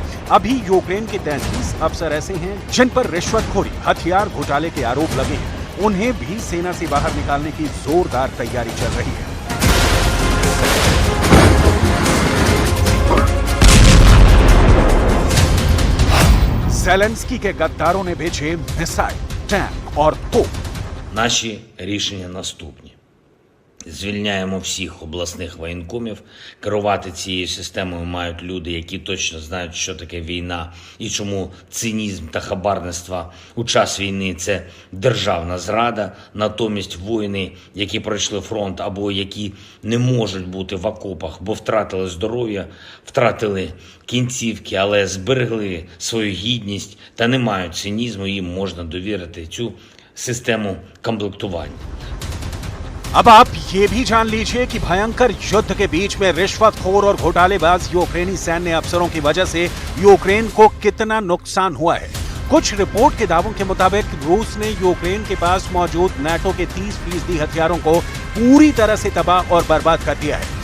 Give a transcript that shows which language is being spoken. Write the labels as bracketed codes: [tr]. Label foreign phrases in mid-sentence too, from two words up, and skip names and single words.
[hi] अभी यूक्रेन के 33 अफसर ऐसे हैं जिन पर रिश्वतखोरी, हथियार घोटाले के आरोप लगे हैं। उन्हें भी सेना से बाहर निकालने की जोरदार तैयारी चल रही है। जेलेंस्की के गद्दारों ने भेजे मिसाइल, टैंक और तोप। [uk] Наші рішення наступні. Звільняємо всіх обласних воєнкомів. Керувати цією системою мають люди, які точно знають, що таке війна і чому цинізм та хабарництво у час війни – це державна зрада. Натомість воїни, які пройшли фронт або які не можуть бути в окопах, бо втратили здоров'я, втратили кінцівки, але зберегли свою гідність та не мають цинізму, їм можна довірити цю систему комплектування. [hi] अब आप ये भी जान लीजिए कि भयंकर युद्ध के बीच में रिश्वतखोर और घोटालेबाज यूक्रेनी सैन्य अफसरों की वजह से यूक्रेन को कितना नुकसान हुआ है। कुछ रिपोर्ट के दावों के मुताबिक रूस ने यूक्रेन के पास मौजूद नाटो के 30% हथियारों को पूरी तरह से तबाह और बर्बाद कर दिया है।